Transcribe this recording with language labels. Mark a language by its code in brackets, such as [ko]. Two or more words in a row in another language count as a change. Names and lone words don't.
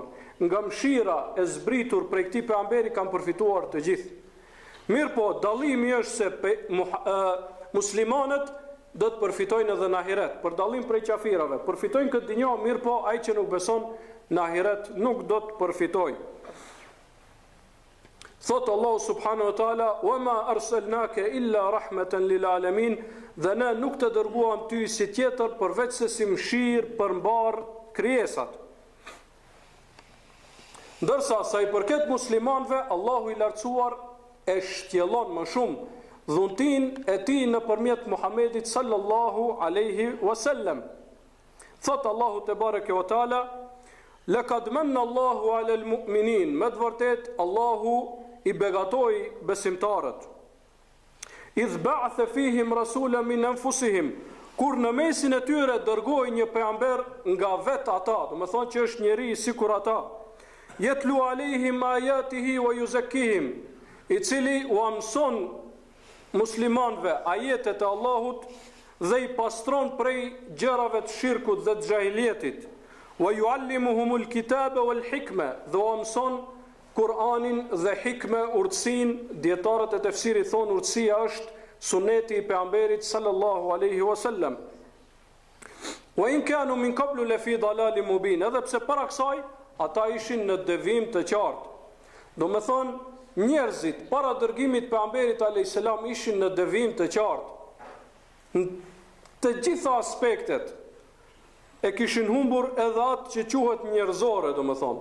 [sq] Nga mëshira e zbritur prej këtij pejgamberi kanë përfituar të gjithë. Mirë po, dallimi është se muslimanët do të përfitojnë edhe në ahiret, për dallim prej qafirave. Përfitojnë këtë dinjë, mirë po, ai që nuk beson në ahiret nuk do të përfitojë. [ar] Thot الله سبحانه وتعالى وما أرسلناك إلا رحمة للعالمين", [sq] dhe ne nuk të dërguam ty si tjetër përveç se si mëshirë për mbar krijesat. Ndërsa sa i përket muslimanëve, Allahu i lartësuar e shtjellon më shumë dhuntin e tij nëpërmjet Muhamedit [ar] صلى الله عليه وسلم. Thot الله تبارك وتعالى لقد من الله على المؤمنين", [sq] me të vërtet Allahu i begatoi besimtarët. [ar] "إذ بعث فيهم رسولا من أنفسهم", [sq] kur në mesin e tyre dërgoi një pejgamber nga vetë ata, do të thonë që është njeri sikur ata. [ar] "يتلو عليهم آياته ويزكيهم", [sq] i cili u mëson muslimanëve ajetet e Allahut dhe i pastron prej gjërave të shirkut dhe të xahilietit. [ar] "ويعلمهم الكتاب والحكمة", [sq] dhe u mëson Kur'anin dhe hikme, urtësinë. Dietarët e tefsirit thonë urtësia është suneti i pejgamberit [ar] صلى الله عليه وسلم. "وإن كانوا من قبل لفي ضلال مبين", [sq] edhe pse para kësaj ata ishin në devim të qartë. Do me thonë, njerëzit para dërgimit pejgamberit [ar] عليه السلام [sq] ishin në devim të qartë. Në të gjitha aspektet e kishin humbur edhe atë që quhet njerëzore, do me thonë.